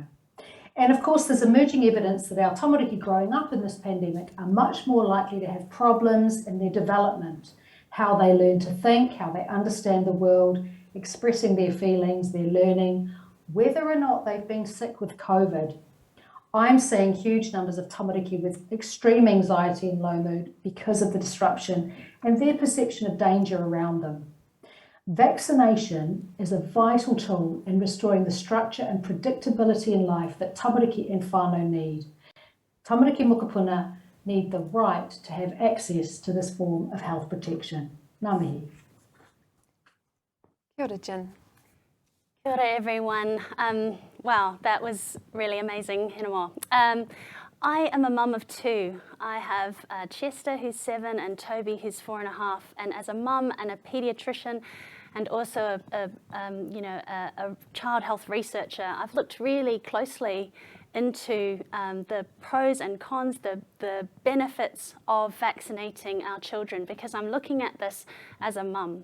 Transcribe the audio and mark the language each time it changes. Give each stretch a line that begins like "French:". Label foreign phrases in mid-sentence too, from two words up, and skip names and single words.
English: And of course, there's emerging evidence that our tamariki growing up in this pandemic are much more likely to have problems in their development, how they learn to think, how they understand the world, expressing their feelings, their learning, whether or not they've been sick with COVID. I'm seeing huge numbers of tamariki with extreme anxiety and low mood because of the disruption and their perception of danger around them. Vaccination is a vital tool in restoring the structure and predictability in life that tamariki and whānau need.
Māori: Tamariki mokopuna
English: need the right to have access to this form of health protection.
Māori: Ngā mihi. Kia ora, Jin. Kia ora,
English: everyone. Wow, that was really amazing, Hinemoa. I am a mum of two. I have Chester, who's 7, and Toby, who's 4.5. And as a mum and a paediatrician, and also a child health researcher, I've looked really closely into the pros and cons, the benefits of vaccinating our children, because I'm looking at this as a mum.